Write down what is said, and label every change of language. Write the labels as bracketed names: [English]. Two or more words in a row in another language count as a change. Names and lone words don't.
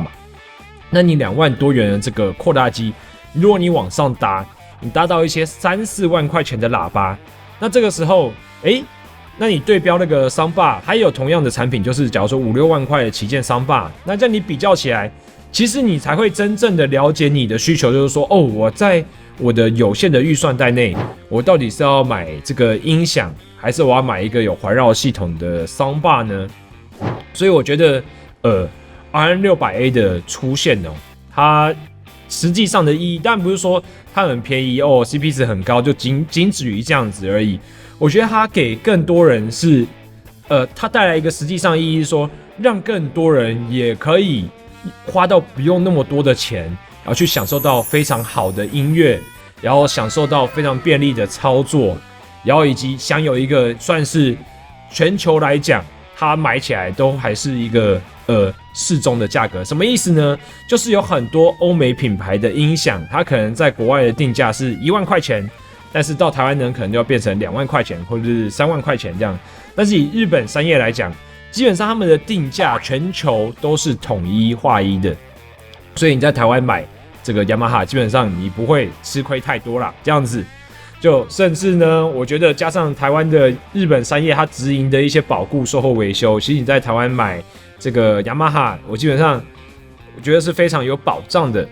[Chinese] 那你2萬多元的這個擴大機，如果你往上搭，你搭到一些3-4萬塊錢的喇叭，那這個時候，那你對標那個 Soundbar， 還有同樣的產品，就是假如說5-6萬塊的旗艦 Soundbar， 那這樣你比較起來，其實你才會真正的了解你的需求，就是說，我在我的有限的預算帶內，我到底是要買這個音響，還是我要買一個有環繞系統的 Soundbar 呢？所以我覺得，RN600A 的出現它實際上的意義，當然不是說它很便宜CP 值很高，就僅止於這樣子而已。我覺得它給更多人是，它帶來一個實際上意義，是說讓更多人也可以花到不用那麼多的錢，然後去享受到非常好的音樂，然後享受到非常便利的操作，然後以及享有一個算是全球來講，它買起來都還是一個適中的價格。什麼意思呢？就是有很多歐美品牌的音響，它可能在國外的定價是1萬塊錢，但是到台灣呢，可能就要變成2萬塊錢或者是3萬塊錢這樣。但是以日本山葉來講，基本上他們的定價全球都是統一劃一的。所以你在台湾买这个雅马哈，基本上你不会吃亏太多啦，这样子。就甚至呢，我觉得加上台湾的日本山叶它直营的一些保固、售后维修，其实你在台湾买这个雅马哈，我基本上我觉得是非常有保障的。